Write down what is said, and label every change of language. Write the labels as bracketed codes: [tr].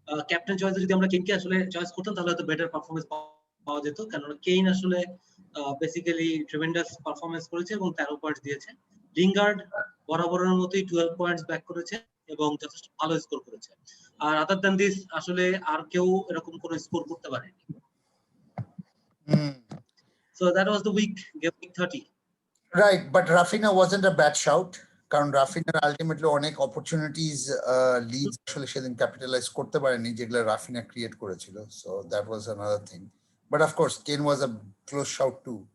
[bn] Captain চয়েসে যদি আমরা কেইনকে আসলে চয়েস করতাম তাহলে হয়তো বেটার পারফরম্যান্স পাওয়া যেত, কারণ কেইন আসলে বেসিক্যালি ট্রেমেন্ডাস পারফরম্যান্স করেছে এবং 13 পয়েন্ট দিয়েছে। লিঙ্গার্ড বরাবরের মতোই 12 পয়েন্টস ব্যাক করেছে এবং যথেষ্ট ভালো স্কোর করেছে। আর আদার দ্যান দিস আসলে আর কেউ এরকম কোনো স্কোর করতে পারেনি। [en] So that was the week, game week 30. Right, but Rafinha wasn't a bad shout. [bn] কারণ রাফিনার আলটিমেটলি অনেক অপরচুনিটিজ লিডস আসলে সেদিন ক্যাপিটালাইজ করতে পারেনি যেগুলো রাফিনা ক্রিয়েট করেছিল। [en] So that was another thing. But of course Ken was a close shout too.